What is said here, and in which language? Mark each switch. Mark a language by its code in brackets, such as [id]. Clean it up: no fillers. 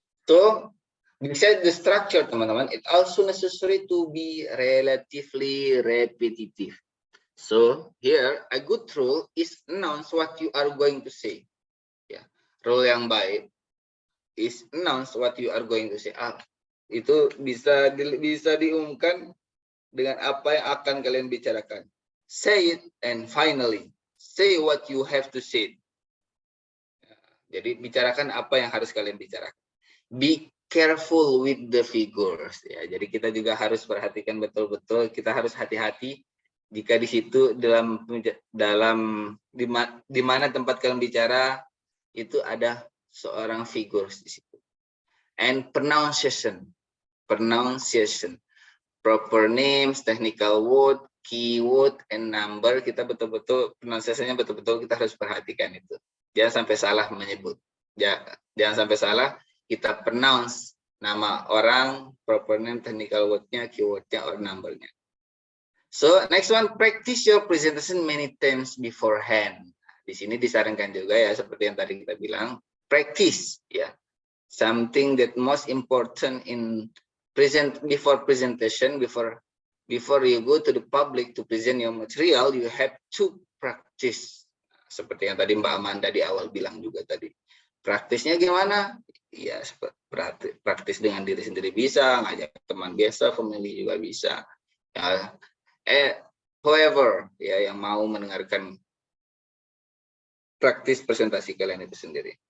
[en] So, besides the structure, [id] teman-teman, [en] it also necessary to be relatively repetitive. So here, a good rule is announce what you are going to say. Ya, rule [id] yang baik [en] is announce what you are going to say. [id] Itu bisa diumumkan dengan apa yang akan kalian bicarakan. [en] Say it and finally say what you have to say. [id] Jadi bicarakan apa yang harus kalian bicarakan. [en] Be careful with the figures. [id] Ya, jadi kita juga harus perhatikan betul-betul. Kita harus hati-hati jika di situ di mana tempat kalian bicara itu ada seorang figures di situ. [en] And pronunciation, proper names, technical word, keyword, and number. [id] Kita betul-betul pronunciation-nya betul-betul kita harus perhatikan itu. Jangan sampai salah menyebut. Jangan sampai salah kita pronounce nama orang, proper name, technical word-nya, keyword-nya, or number-nya. [en] So, next one, practice your presentation many times beforehand. [id] Di sini disarankan juga ya, seperti yang tadi kita bilang, practice, ya. [en] Something that most important in before presentation, before you go to the public to present your material, you have to practice. [id] Seperti yang tadi Mbak Amanda di awal bilang juga tadi. Praktisnya gimana? Ya, praktis dengan diri sendiri bisa, ngajak teman biasa, family juga bisa. Ya, [en] whoever [id] ya yang mau mendengarkan praktis presentasi kalian itu sendiri.